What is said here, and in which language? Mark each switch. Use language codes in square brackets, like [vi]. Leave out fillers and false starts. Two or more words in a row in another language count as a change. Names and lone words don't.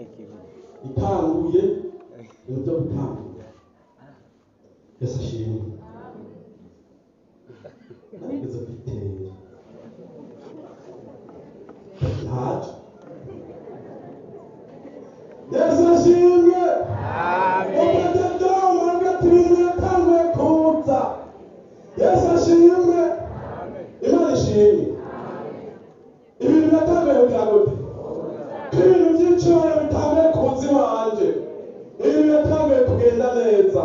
[rn] itanguye ibyo gutanguye. Yesu ashimwe. Nageze kwitera ntacyo. Yesu ashimwe. Obededomu hagati ibintu yatanguye kuza. Yesu ashimwe. Imana ishimwe. Ibintu yatanguye kugira gute? Ibintu by'icyubahiro bitanguye kuza iwanje, ibintu yatanguye kugenda neza.